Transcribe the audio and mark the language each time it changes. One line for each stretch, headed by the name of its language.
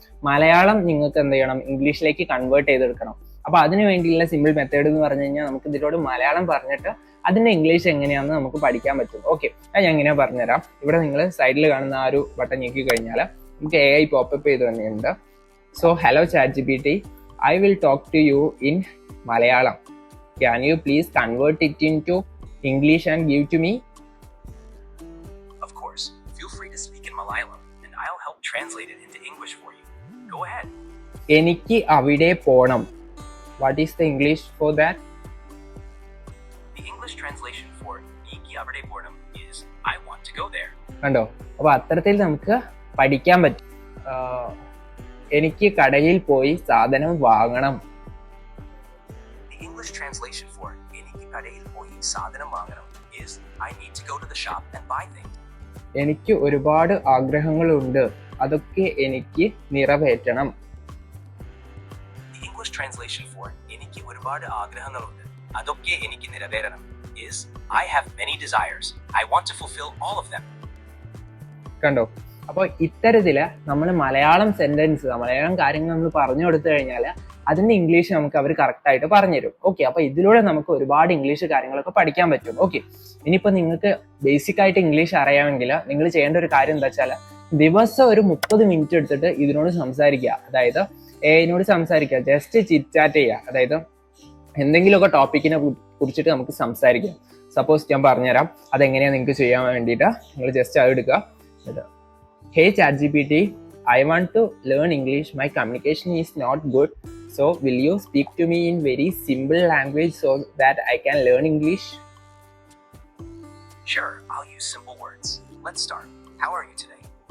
Malayalam: മലയാളം നിങ്ങൾക്ക് എന്ത് ചെയ്യണം, ഇംഗ്ലീഷിലേക്ക് കൺവേർട്ട് ചെയ്തെടുക്കണം. അപ്പൊ അതിന് വേണ്ടിയുള്ള സിമ്പിൾ മെത്തേഡ് എന്ന് പറഞ്ഞു കഴിഞ്ഞാൽ, നമുക്ക് ഇതിലോട് മലയാളം പറഞ്ഞിട്ട് അതിന്റെ ഇംഗ്ലീഷ് എങ്ങനെയാണെന്ന് നമുക്ക് പഠിക്കാൻ പറ്റും. ഓക്കെ, ഞാൻ എങ്ങനെയാ പറഞ്ഞുതരാം. ഇവിടെ നിങ്ങൾ സൈഡിൽ കാണുന്ന ആ ഒരു ബട്ടൺ ഞെക്കി കഴിഞ്ഞാൽ നമുക്ക് AI പോപ്പപ്പ് ചെയ്ത് തന്നെയുണ്ട്.
English: So hello chat GPT, I will talk to you in Malayalam. Can you please convert it into English and give to me? Of course. Feel free to speak in Malayalam and I'll help translate it into English for you. Go ahead.
Malayalam: എനിക്ക് അവിടെ പോണം.
English: What is the English for that? The English translation for
Malayalam: Niki avade ponam
English: is I want to go there.
Malayalam: കണ്ടോ? അപ്പോൾ അത്തരത്തിൽ നമുക്ക് പഠിക്കാൻ പറ്റും. എനിക്ക് കടയിൽ പോയി സാധനം വാങ്ങണം.
English: The English translation for
Malayalam: Eniki kadayil poi sadhanam vaanganam
English: is I need to go to the shop and buy things.
Malayalam: എനിക്ക് ഒരുപാട് ആഗ്രഹങ്ങളുണ്ട്, അതൊക്കെ എനിക്ക് നിറവേറ്റണം.
English: The English translation for
Malayalam: Eniki ഒരുപാട് ആഗ്രഹങ്ങളുണ്ട്, അതൊക്കെ എനിക്ക് നിറവേറണം
English: is I have many desires. I want to fulfill all of them.
Malayalam: കണ്ടോ? അപ്പോൾ ഇത്തരത്തില് നമ്മൾ മലയാളം സെന്റൻസ്, മലയാളം കാര്യങ്ങൾ നമ്മൾ പറഞ്ഞു കൊടുത്തു കഴിഞ്ഞാൽ അതിന്റെ ഇംഗ്ലീഷ് നമുക്ക് അവർ കറക്റ്റ് ആയിട്ട് പറഞ്ഞുതരും. ഓക്കെ, അപ്പൊ ഇതിലൂടെ നമുക്ക് ഒരുപാട് ഇംഗ്ലീഷ് കാര്യങ്ങളൊക്കെ പഠിക്കാൻ പറ്റും. ഓക്കെ, ഇനിയിപ്പോ നിങ്ങൾക്ക് ബേസിക് ആയിട്ട് ഇംഗ്ലീഷ് അറിയാമെങ്കിൽ നിങ്ങൾ ചെയ്യേണ്ട ഒരു കാര്യം എന്താ വെച്ചാൽ, ദിവസം ഒരു 30 മിനിറ്റ് എടുത്തിട്ട് ഇതിനോട് സംസാരിക്കുക. അതായത് AI-നോട് സംസാരിക്കുക, ജസ്റ്റ് ചിറ്റ് ചാറ്റ് ചെയ്യുക. അതായത് എന്തെങ്കിലുമൊക്കെ ടോപ്പിക്കിനെ കുറിച്ചിട്ട് നമുക്ക് സംസാരിക്കാം. സപ്പോസ് ഞാൻ പറഞ്ഞുതരാം അതെങ്ങനെയാണ് നിങ്ങൾക്ക് ചെയ്യാൻ വേണ്ടിയിട്ട്. നിങ്ങൾ ജസ്റ്റ് അത് എടുക്കുക.
English: Hey ChatGPT, I want to learn English. My communication is not good. So will you speak to me in very simple language so that I can learn English? Sure, I'll use simple words. Let's start. How are you today?